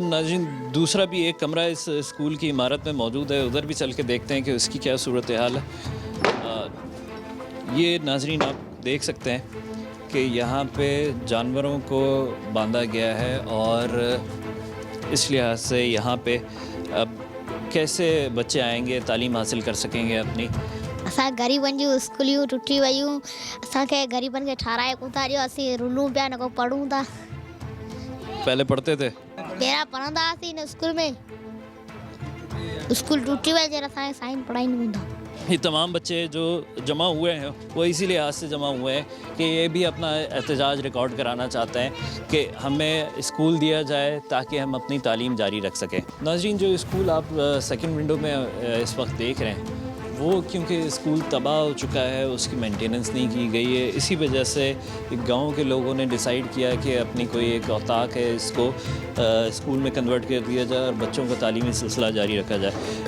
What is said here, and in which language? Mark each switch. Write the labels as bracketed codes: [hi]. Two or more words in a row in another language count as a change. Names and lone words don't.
[ur] ناظرین، دوسرا بھی ایک کمرہ اس اسکول کی عمارت میں موجود ہے، ادھر بھی چل کے دیکھتے ہیں کہ اس کی کیا صورتحال ہے. یہ ناظرین آپ دیکھ سکتے ہیں کہ یہاں پہ جانوروں کو باندھا گیا ہے اور اس لحاظ سے یہاں پہ اب کیسے بچے آئیں گے، تعلیم حاصل کر سکیں گے اپنی. [sd] असां ग़रीबनि जूं स्कूलियूं टुटी वियूं. असांखे ग़रीबनि खे ठाराए कोन था ॾियो. असीं रुलूं पिया, न को पढ़ूं था. [ur] پہلے پڑھتے تھے? [sd] पहिरियां पढ़ंदा हुआसीं हिन स्कूल में. स्कूल टुटी वई जॾहिं असांखे साईं पढ़ाईंदा हूंदा. [ur] یہ تمام بچے جو جمع ہوئے ہیں وہ اسی لحاظ سے جمع ہوئے ہیں کہ یہ بھی اپنا احتجاج ریکارڈ کرانا چاہتے ہیں کہ ہمیں اسکول دیا جائے تاکہ ہم اپنی تعلیم جاری رکھ سکیں. ناظرین، جو اسکول آپ [en] second window [ur] میں اس وقت دیکھ رہے ہیں وہ کیونکہ اسکول تباہ ہو چکا ہے، اس کی مینٹیننس نہیں کی گئی ہے، اسی وجہ سے گاؤں کے لوگوں نے ڈسائیڈ کیا کہ اپنی کوئی ایک اوطاق ہے اس کو اسکول میں کنورٹ کر دیا جائے اور بچوں کا تعلیمی سلسلہ جاری رکھا جائے.